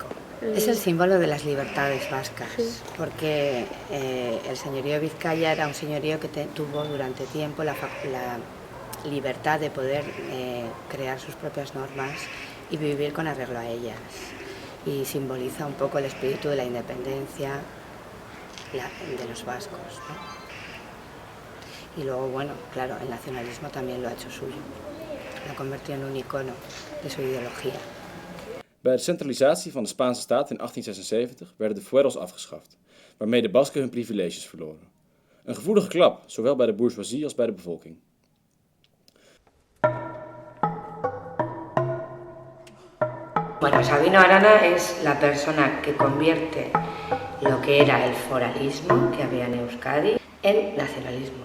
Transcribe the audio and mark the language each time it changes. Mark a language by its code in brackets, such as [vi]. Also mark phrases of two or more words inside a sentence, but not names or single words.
[es] Es el símbolo de las libertades vascas, porque el señorío de Vizcaya era un señorío que tuvo durante tiempo la libertad de poder crear sus propias normas y vivir con arreglo a ellas. Y simboliza un poco el espíritu de la independencia de los vascos, ¿no? Y luego, bueno, claro, el nacionalismo también lo ha hecho suyo. Lo convirtió en un icono de su ideología. [nl] Bij de centralisatie van de Spaanse staat in 1876 werden de fueros afgeschaft, waarmee de Basken hun privileges verloren. Een gevoelige klap, zowel bij de bourgeoisie als bij de bevolking. [es] Bueno, Sabino Arana es la persona que convierte lo que era el foralismo que había en Euskadi en nacionalismo.